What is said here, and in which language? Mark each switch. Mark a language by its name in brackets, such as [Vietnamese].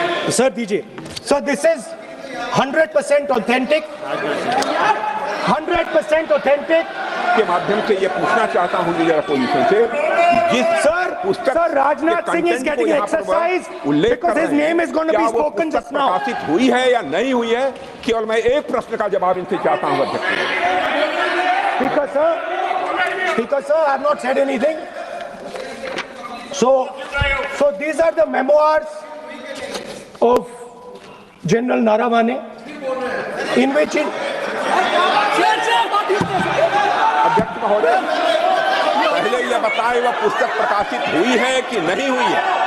[English] Sir, DJ. So this is 100% authentic. 100% authentic. [Hindi] के माध्यम से ये पूछना चाहता हूँ लीडर अपोजिशन से, जिस [English] Sir, Rajnath Singh is getting exercise because his name is going to be spoken just now. [Hindi] प्रकाशित हुई है या नहीं हुई है, केवल मैं एक प्रश्न का जवाब इनसे चाहता हूँ अध्यक्ष। [English] Speaker sir, I have not said anything. So these are the memoirs of General Naravane, in which [Hindi] अध्यक्ष महोदय, पहले ये बताएं वह पुस्तक प्रकाशित हुई है कि नहीं हुई है?